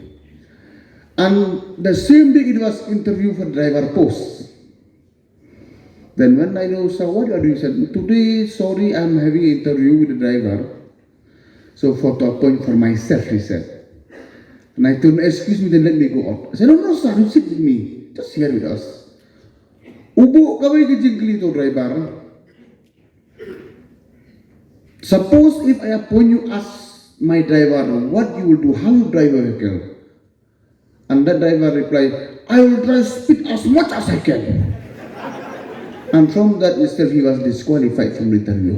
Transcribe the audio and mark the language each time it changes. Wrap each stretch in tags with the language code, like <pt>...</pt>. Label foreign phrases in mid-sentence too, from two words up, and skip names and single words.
<en>And the same day it was interview for driver post. Then when I know, sir, what are you doing? He said, today, sorry, I'm having an interview with the driver. So for to appoint for myself, he said. And I told him, excuse me, then let me go out. I said, no, sir, you sit with me. Just here with us. Ubo kaway kijingkli to driver. Suppose if I appoint you as my driver, what you will do, how you drive a vehicle? And that driver replied, I will try to speed as much as I can. And from that itself, he was disqualified from the interview.</en>